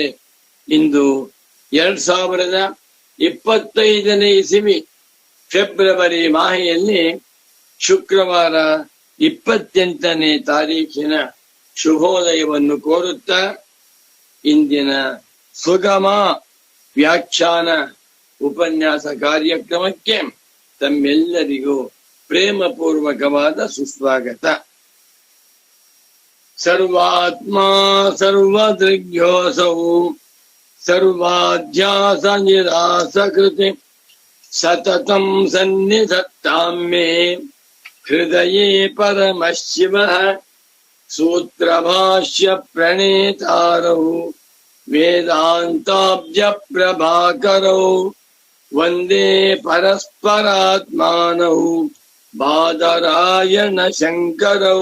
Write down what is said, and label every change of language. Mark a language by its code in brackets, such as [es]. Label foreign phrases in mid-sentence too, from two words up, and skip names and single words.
[kn] ಇಂದು 2025ನೇ ಇಸವಿ ಫೆಬ್ರವರಿ ಮಾಹೆಯಲ್ಲಿ ಶುಕ್ರವಾರ 28ನೇ ತಾರೀಖಿನ ಶುಭೋದಯವನ್ನು ಕೋರುತ್ತಾ ಇಂದಿನ ಸುಗಮ ವ್ಯಾಖ್ಯಾನ ಉಪನ್ಯಾಸ ಕಾರ್ಯಕ್ರಮಕ್ಕೆ ತಮ್ಮೆಲ್ಲರಿಗೂ ಪ್ರೇಮಪೂರ್ವಕವಾದ ಸುಸ್ವಾಗತ. [sa] ಸರ್ವಾತ್ಮ ಸರ್ವದೃಗ್ಯೋಸೌ ಸರ್ವಾಧ್ಯಾಸ ನಿರಾಸಕೃತಿ ಸತತಂ ಸನ್ನಿಧತ್ತಾಂ ಮೇ ಹೃದಯೇ ಪರಮಶಿವಃ. ಸೂತ್ರಭಾಷ್ಯ ಪ್ರಣೇತಾರೌ ವೇದಾಂತಾಬ್ಜ ಪ್ರಭಾಕರೌ ವಂದೇ ಪರಸ್ಪರಾತ್ಮಾನೌ ಬಾದರಾಯಣ ಶಂಕರೌ.